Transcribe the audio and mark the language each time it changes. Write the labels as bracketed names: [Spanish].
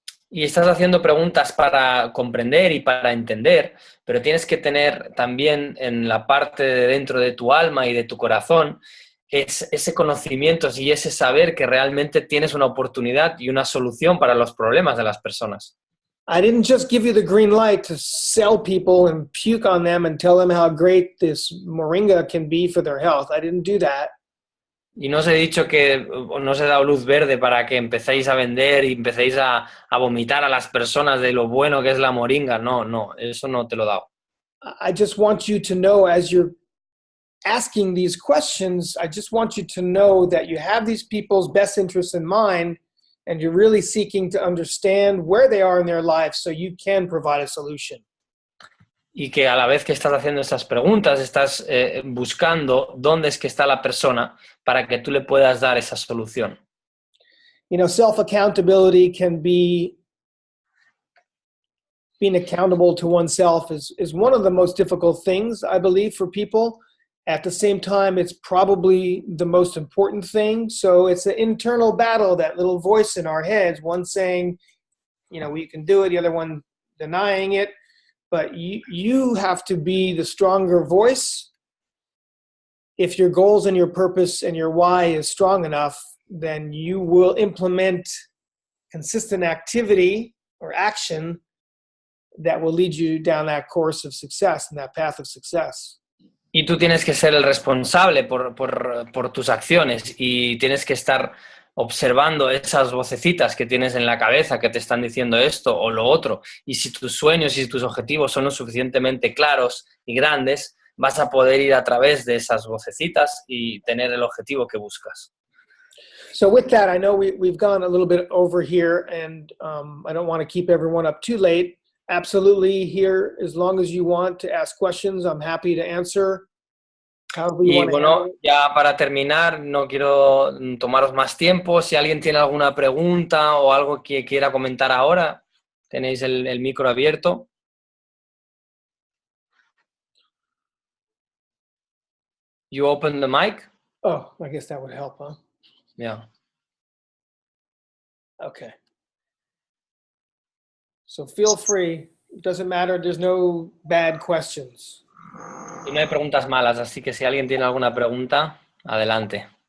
[Spanish] Y estás haciendo preguntas para comprender y para entender, pero tienes que tener también en la parte de dentro de tu alma y de tu corazón ese conocimiento y ese saber que realmente tienes una oportunidad y una solución para los problemas de las personas. [English] I didn't just give you the green light to sell people and puke on them and tell them how great this moringa can be for their health. I didn't do that. [Spanish] Y no os he dicho que no os he dado luz verde para que empecéis a vender y empecéis a vomitar a las personas de lo bueno que es la moringa. No, eso no te lo he dado. [English] I just want you to know as you're asking these questions, I just want you to know that you have these people's best interests in mind and you're really seeking to understand where they are in their lives so you can provide a solution. [Spanish] Y que a la vez que estás haciendo estas preguntas, estás buscando dónde es que está la persona para que tú le puedas dar esa solución. [English] You know, self-accountability can be being accountable to oneself is one of the most difficult things, I believe, for people. At the same time, it's probably the most important thing. So it's an internal battle, that little voice in our heads, one saying, we can do it, the other one denying it. But you have to be the stronger voice. If your goals and your purpose and your why is strong enough, then you will implement consistent activity or action that will lead you down that course of success and that path of success. [Spanish] Y tú tienes que ser el responsable por tus acciones y tienes que estar observando esas vocecitas que tienes en la cabeza que te están diciendo esto o lo otro. Y si tus sueños y tus objetivos son lo suficientemente claros y grandes, vas a poder ir a través de esas vocecitas y tener el objetivo que buscas. [English] So with that, I know we've gone a little bit over here, and I don't want to keep everyone up too late. Absolutely here, as long as you want to ask questions, I'm happy to answer. [Spanish] Y bueno, ya para terminar, no quiero tomaros más tiempo. Si alguien tiene alguna pregunta o algo que quiera comentar ahora, tenéis el micro abierto. [English] You open the mic? Oh, I guess that would help, huh? Yeah. Okay. So feel free. It doesn't matter. There's no bad questions. [Spanish] Y no hay preguntas malas, así que si alguien tiene alguna pregunta, adelante.